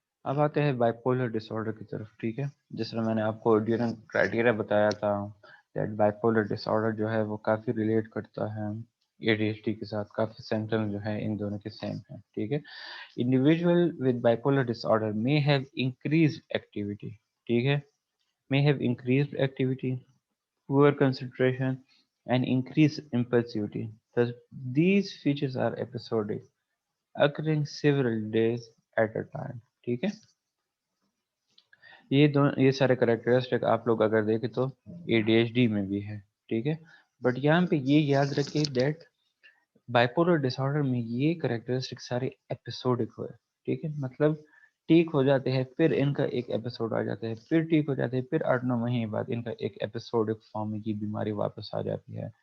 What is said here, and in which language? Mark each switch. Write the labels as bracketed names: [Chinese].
[Urdu] اب آتے ہیں بائیپولر ڈس آرڈر کی طرف. ٹھیک ہے, جس طرح میں نے آپ کو ڈیورنگ کرائٹیریا بتایا تھا [English] that bipolar disorder [Urdu] جو ہے وہ کافی ریلیٹ کرتا ہے اے ڈی ایچ ڈی کے ساتھ, کافی سینٹرل جو ہے ان دونوں کے سیم ہیں. ٹھیک ہے, [English] individual with bipolar disorder may have increased activity. [Urdu] ٹھیک ہے, [English] may have increased activity, poor concentration, and increased impulsivity. Thus, these features are episodic, occurring several days at a time. [Urdu] ٹھیک ہے, یہ سارے کریکٹرسٹک آپ لوگ اگر دیکھیں تو اے ڈی ایچ ڈی میں بھی ہے. ٹھیک ہے, بٹ یہاں پہ یہ یاد رکھیں دیٹ بائیپولر ڈس آرڈر میں یہ کریکٹرسٹک سارے ایپیسوڈک ہوئے. ٹھیک ہے, مطلب ٹھیک ہو جاتے ہیں, پھر ان کا ایک ایپیسوڈ آ جاتا ہے, پھر ٹھیک ہو جاتے ہیں, پھر 8-9 مہینے بعد ان کا ایک ایپیسوڈک فارم میں یہ بیماری واپس آ جاتی ہے.